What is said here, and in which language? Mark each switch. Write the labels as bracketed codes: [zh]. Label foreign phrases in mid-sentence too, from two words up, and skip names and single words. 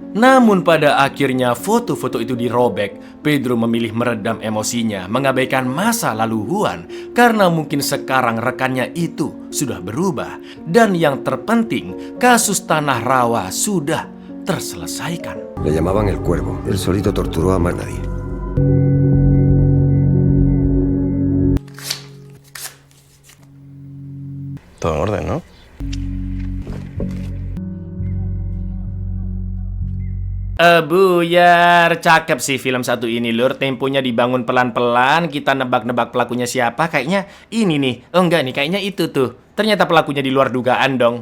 [id] Namun pada akhirnya foto-foto itu dirobek. Pedro memilih meredam emosinya, mengabaikan masa lalu Juan, karena mungkin sekarang rekannya itu sudah berubah. Dan yang terpenting, kasus Tanah Rawa sudah terselesaikan. [es] Le llamaban el Cuervo. Él solito torturó a más nadie. Todo en orden, ¿no? [id] Buyar, cakep sih film satu ini Lur. Temponya dibangun pelan-pelan, kita nebak-nebak pelakunya siapa. Kayaknya ini nih, oh enggak nih, kayaknya itu tuh. Ternyata pelakunya di luar dugaan dong.